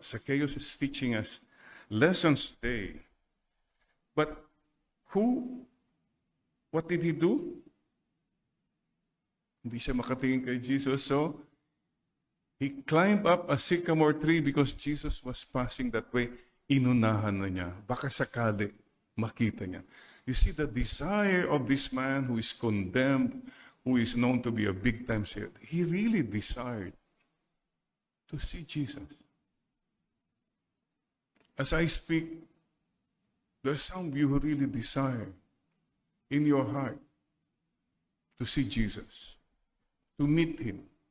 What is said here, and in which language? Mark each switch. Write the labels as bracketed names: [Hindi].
[English] Zacchaeus is teaching us lessons today. But what did he do? [Filipino] Hindi siya makatingin kay Jesus. [English] So, he climbed up a sycamore tree because Jesus was passing that way. [Filipino] Inunahan na niya. Baka sakali makita niya. [English] You see the desire of this man who is condemned, who is known to be a big-time sinner. He really desired to see Jesus. As I speak, there's some of you who really desire in your heart to see Jesus, to meet Him.